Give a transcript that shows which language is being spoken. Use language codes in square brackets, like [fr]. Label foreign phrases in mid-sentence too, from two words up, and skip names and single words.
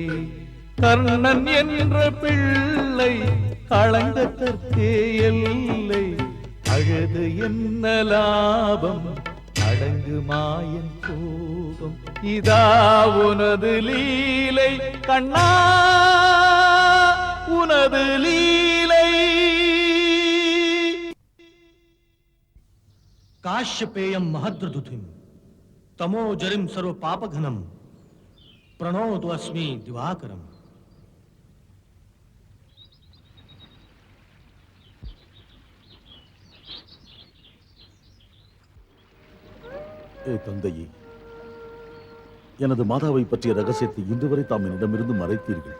[ta] கர்ணன் என்ற பிள்ளை களங்கத்திற்கே எல்லை. அழுது என்ன லாபம், அடங்கு மாயன் கோபம். இதா உனது லீலை கண்ணா, உனது லீலை. [sa] काश्यपेयं महद्रदुतिं तमोजरिं सर्व पापघनं प्रणोतु अस्मि दिवाकरम्. [ta] தந்தையே, எனது மாதாவை பற்றிய ரகசியத்தை இன்று வரை தாம் என்னிடமிருந்து மறைத்தீர்கள்.